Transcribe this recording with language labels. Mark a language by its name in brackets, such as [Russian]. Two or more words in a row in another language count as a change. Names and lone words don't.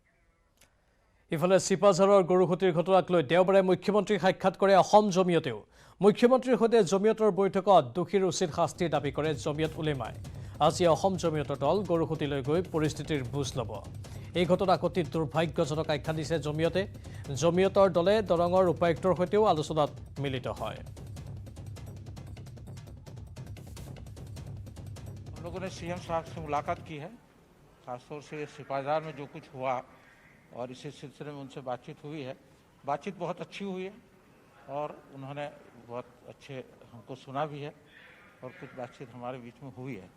[Assamese] ইফালে চিপাঝাৰৰ গৰুখুটিৰ ঘটনাক লৈ দেওবাৰে মুখ্যমন্ত্ৰীক সাক্ষাৎ কৰে অসম জমিয়তেও মুখ্যমন্ত্ৰীৰ সৈতে জমিয়তৰ বৈঠকত দোষীৰ উচিত শাস্তিৰ দাবী কৰে জমিয়ত উলেমাই। আজি অসম জমিয়তৰ দল গৰুসুতিলৈ গৈ পৰিস্থিতিৰ বুজ ল'ব। এই ঘটনাক অতি দুৰ্ভাগ্যজনক আখ্যা দিছে জমিয়তে। জমিয়তৰ দলে দৰঙৰ উপায়ুক্তৰ সৈতেও আলোচনাত মিলিত হয়। [Hindi] हम लोगों ने सीएम साहब से मुलाकात की है, खासतौर से सिपाहीदार में जो कुछ हुआ और इसी सिलसिले में उनसे बातचीत हुई है। बातचीत बहुत अच्छी हुई है और उन्होंने बहुत अच्छे हमको सुना भी है और कुछ बातचीत हमारे बीच में हुई है।